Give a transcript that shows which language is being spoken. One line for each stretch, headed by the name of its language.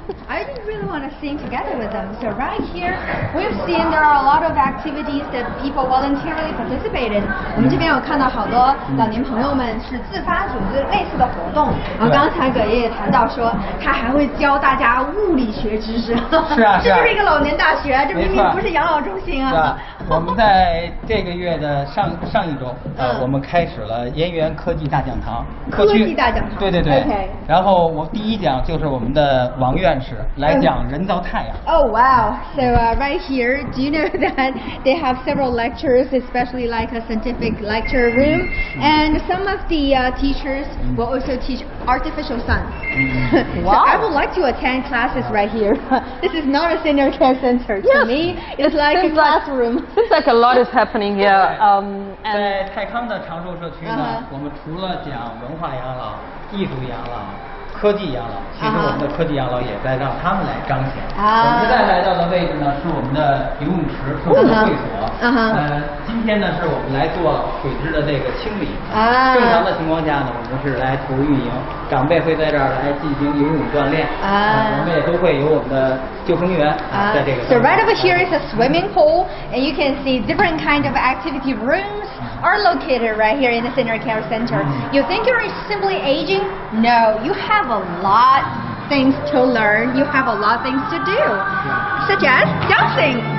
English: I just really want to sing together with them. So right here, we've seen there are a lot of activities that people voluntarily participate in.
Chinese: 我们这边有看到好多老年朋友们是自发组织类似的活动。然后刚才葛爷爷谈到说，他还会教大家物理学知识。是啊，这就是一个老年大学，这明明不是养老中心啊。是啊，我们在这个月的上一周，我们开始了燕园科技大讲堂。科技大讲堂。对对对。
English: Okay.
Chinese: 然后我第一讲就是我们的王院士来讲人造太阳。
English: Oh wow! So right here, do you know that they have several lectures, especially like a scientific lecture room, and some of the teachers will also teach artificial sun. So I would like to attend classes right here. This is not a senior care center. To me, it's like a classroom. Seems like a lot is happening here.
Chinese: 在泰康的长寿社区呢，我们除了讲文化养老、艺术养老、科技养老，其实我们的科技养老也在让他们来彰显。我们现在来到的位置呢，是我们的游泳池，是我们的会所。今天呢，是我们来做水质的这个清理。正常的情况下呢，我们是来投入运营，长辈会在这儿来进行游泳锻炼。我们也都会有我们的救生员在这个。
English: So right over here is a swimming pool, and you can see different kind of activity rooms are located right here in the senior care center. You think you're simply aging? No, you have a lot things to learn. You have a lot things to do, such as dancing.